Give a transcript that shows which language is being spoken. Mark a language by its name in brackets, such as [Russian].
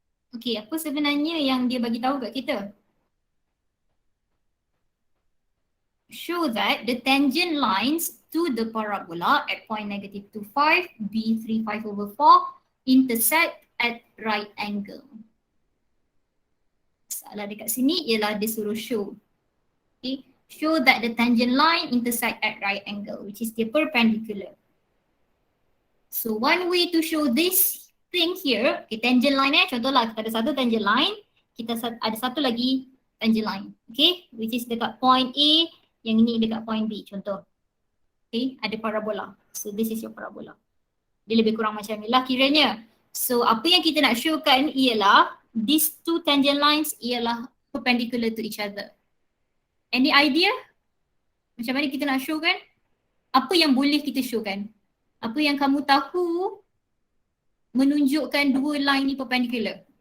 [Malay] Okay, apa sebenarnya yang dia bagi tahu kat kita? [English] Show that the tangent lines to the parabola at point -25, b 3/5/4 intersect at right angle. [Malay] Salah dekat sini ialah dia suruh show. [English] Okay, show that the tangent line intersect at right angle which is the perpendicular. So one way to show this thing here, okay, tangent line [Malay] contohlah kita ada satu tangent line, kita ada satu lagi tangent line, [English] okay, which is [Malay] dekat point A, yang ini dekat point B, contoh. Okay, ada parabola. [English] So this is your parabola. [Malay] Dia lebih kurang macam ni lah kiranya. So apa yang kita nak showkan ialah [English] these two tangent lines [Malay] ialah [English] perpendicular to each other. Any idea? [Malay] Macam mana kita nak showkan? Apa yang boleh kita showkan? Apa yang kamu tahu menunjukkan dua line ni perpendicular?